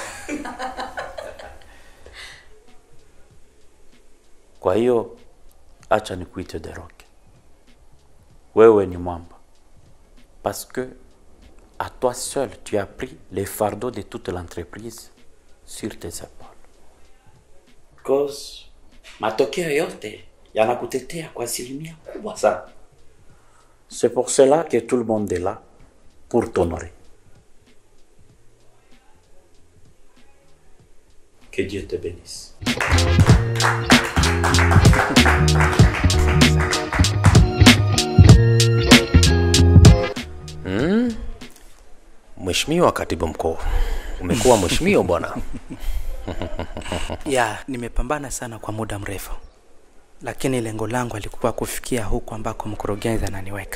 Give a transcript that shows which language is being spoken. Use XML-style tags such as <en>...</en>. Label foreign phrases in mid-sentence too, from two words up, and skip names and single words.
<sw>Kwa hiyo acha nikuite The Rock. Wewe ni mwamba.</sw> <fr>Parce que à toi seul tu as pris les fardeaux de toute l'entreprise sur tes épaules.</fr> <sw>Cause matokeo yote yanakutetea kwa asilimia kubwa sana.</sw> <fr>C'est pour cela que tout le monde est là pour t'honorer. Que Dieu te bénisse.</fr> <sw>Mheshimiwa Katibu Mkuu, umekuwa mheshimiwa bwana. Ya, nimepambana sana kwa muda mrefu, lakini lengo langu alikuwa kufikia huko ambako mkurugenzi ananiweka.</sw>